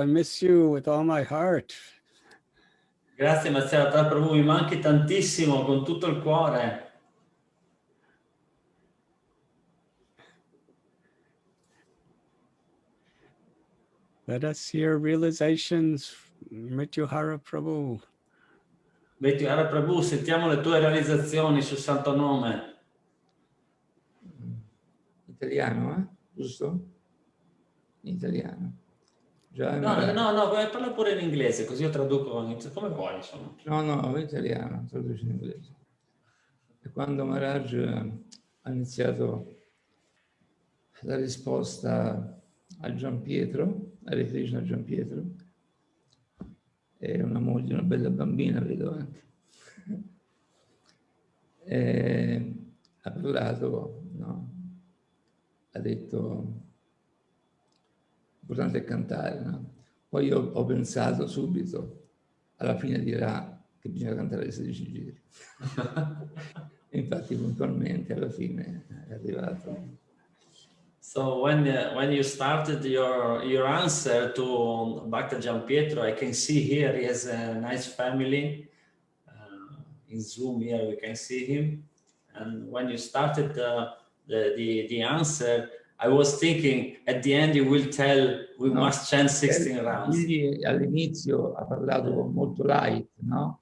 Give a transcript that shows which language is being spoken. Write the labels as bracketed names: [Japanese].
[English] I miss you with all my heart. [Italian] Grazie Matsyavatar Prabhu, mi manchi tantissimo con tutto il cuore. [English] Let us hear realizations, Mrityuhara Prabhu. [Italian] Mrityuhara Prabhu, sentiamo le tue realizzazioni sul Santo Nome. Italiano, giusto? In italiano. Già No, parla pure in inglese, così io traduco come vuoi, insomma. No, in italiano, traduce in inglese. E quando Maharaj ha iniziato la risposta a Gian Pietro, Hare Krishna Gian Pietro, e una moglie, una bella bambina, vedo anche. E ha parlato, no? Ha detto, l'importante è cantare, no? Poi io ho pensato subito, alla fine dirà che bisogna cantare le 16 giri. E infatti puntualmente alla fine è arrivato. [English] So when you started your answer to Bhakta Gian Pietro, I can see here he has a nice family. In Zoom here we can see him. And when you started the answer, I was thinking at the end you will tell we must chant 16 rounds. [Italian] All'inizio ha parlato molto light, no?